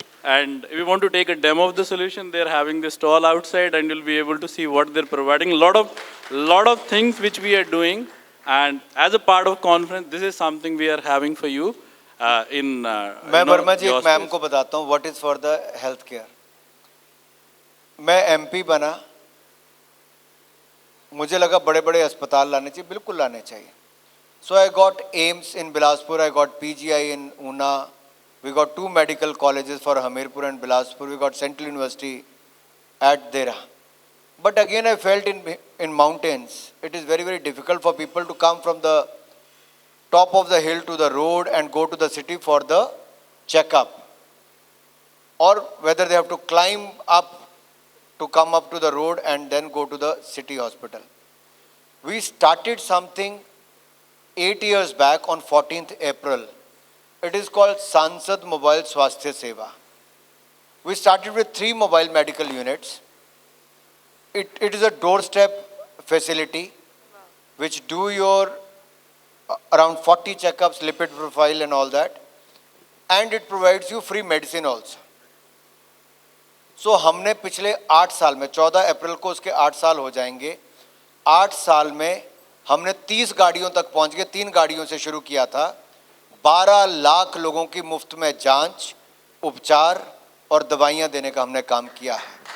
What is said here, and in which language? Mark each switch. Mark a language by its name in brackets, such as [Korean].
[English] And if you want to take a demo of the solution, they're having this stall outside and you'll be able to see what they're providing. Lot of things which we are doing. And as a part of conference, this is something we are having for you in [Hindi] मैं वर्मा जी [English] your [Hindi] एक ma'am [English] space. [Hindi] को बताता हूँ, [English] what is for the healthcare. [Hindi] मैं MP बना, मुझे लगा बड़े बड़े अस्पताल लाने चाहिए, बिल्कुल लाने चाहिए. [English] So I got AIIMS in Bilaspur, I got PGI in Una, we got 2 medical colleges for Hamirpur and Bilaspur, we got Central University at Dera. But again I felt in mountains, it is very, very difficult for people to come from the top of the hill to the road and go to the city for the checkup. Or whether they have to climb up to come up to the road and then go to the city hospital. We started something 8 years back on 14th April. It is called Sansad Mobile Swasthya Seva. We started with 3 mobile medical units. It is a doorstep facility which do your around 40 checkups, lipid profile and all that. And it provides you free medicine also. [Hindi] So हमने पिछले 8 साल में 14 अप्रैल को उसके 8 साल हो जाएंगे. 8 साल में हमने 30 गाड़ियों तक पहुंच गए. 3 गाड़ियों से शुरू किया था. 12 लाख लोगों की मुफ्त में जांच, उपचार और दवाइयां देने का हमने काम किया है.